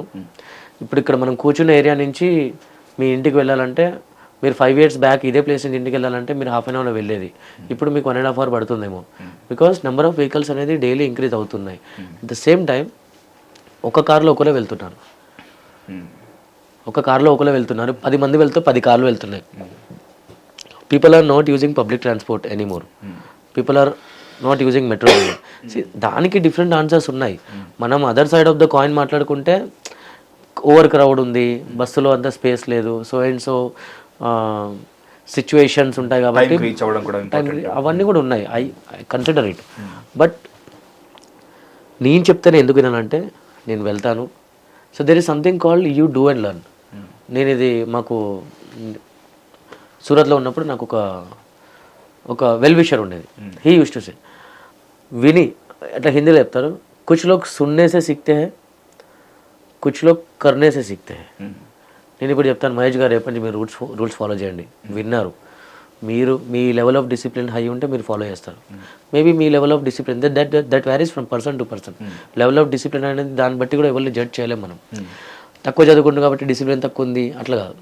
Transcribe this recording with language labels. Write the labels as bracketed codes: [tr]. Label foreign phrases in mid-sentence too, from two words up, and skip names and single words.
[te] ఇప్పుడు ఇక్కడ మనం కూర్చున్న ఏరియా నుంచి మీ ఇంటికి వెళ్ళాలంటే మీరు 5 [en] years back [te] ఇదే ప్లేస్ నుంచి ఇంటికి వెళ్ళాలంటే మీరు [en] ½ an hour [te] లో వెళ్ళేది. ఇప్పుడు మీకు 1.5 hour పడుతుందేమో. [en] because number of vehicles [te] అనేది [en] daily increase [te] అవుతున్నాయి. [en] at the same time [te] ఒక కార్లో ఒకరే వెళ్తున్నారు, ఒక కార్లో ఒకరే వెళ్తున్నారు, 10 మంది వెళ్తూ 10 కార్లు వెళ్తున్నాయి. [en] People are not using public transport anymore. People are not using metro. [te] దానికి డిఫరెంట్ ఆన్సర్స్ ఉన్నాయి. మనం [en] other side of the coin [te] మాట్లాడుకుంటే [en] over crowd [te] ఉంది, బస్సులో అంత స్పేస్ లేదు, [en] so and so situations [te] ఉంటాయి కాబట్టి అవన్నీ కూడా ఉన్నాయి. [en] I consider it. [te] బట్ నేను చెప్తాను ఎందుకు వినానంటే నేను వెళ్తాను. [en] So there is something called you do and learn. [te] నేను ఇది మాకు సూరత్లో ఉన్నప్పుడు నాకు ఒక [en] well wisher [te] ఉండేది. [en] he uses to say, [te] విని అట్లా హిందీలో చెప్తారు, [hi] कुछ लोग सुनने से सीखते हैं, कुछ लोग करने से सीखते हैं. [te] నేను ఇప్పుడు చెప్తాను, మహేష్ గారు రేపటి మీరు [en] rules follow [te] చేయండి. విన్నారు, మీరు మీ [en] level of discipline high [te] ఉంటే మీరు ఫాలో చేస్తారు. [en] మేబీ మీ level of discipline that varies from person to person. level of discipline [te] అనేది దాన్ని బట్టి కూడా ఎవరిని జడ్జ్ చేయలేము మనం. తక్కువ చదువుకుంటాం కాబట్టి డిసిప్లిన్ తక్కువ ఉంది అట్లా కాదు.